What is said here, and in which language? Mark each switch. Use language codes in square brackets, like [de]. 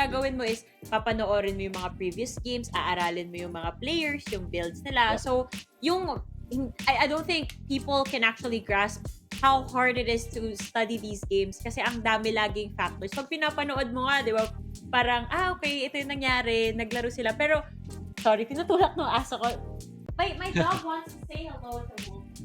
[tl] gagawin mo is papanoorin mo yung mga previous games, aaralin mo yung mga players, yung builds nila. Yeah. [en] So, I don't think people can actually grasp how hard it is to study these games [tl] kasi ang dami laging factors. Pag pinapanood mo nga, 'di ba? Parang, okay, ito yung nangyari, naglaro sila. Pero, sorry, tinutulak ng aso ko. [en] My dog wants to say hello to Wolf.